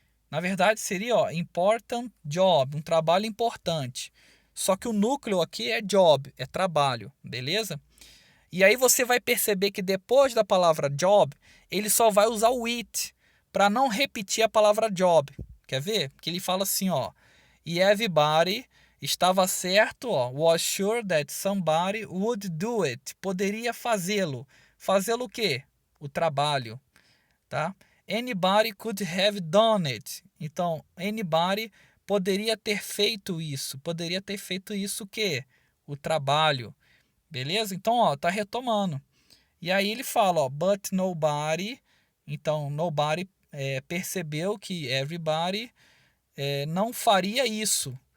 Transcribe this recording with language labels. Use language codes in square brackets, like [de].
[pt] Na verdade, seria, ó, important job, um trabalho importante. Só que o núcleo aqui é job, é trabalho, beleza? E aí você vai perceber que depois da palavra job, ele só vai usar o it, para não repetir a palavra job. Quer ver? Que ele fala assim, ó, e everybody estava certo, ó, [en] was sure that somebody would do it. [pt] Poderia fazê-lo. Fazê-lo o quê? O trabalho, tá? [en] Anybody could have done it. [pt] Então, anybody poderia ter feito isso. Poderia ter feito isso o quê? O trabalho. Beleza? Então, ó, tá retomando. E aí ele fala, ó, but nobody. Então, nobody percebeu que everybody não faria isso.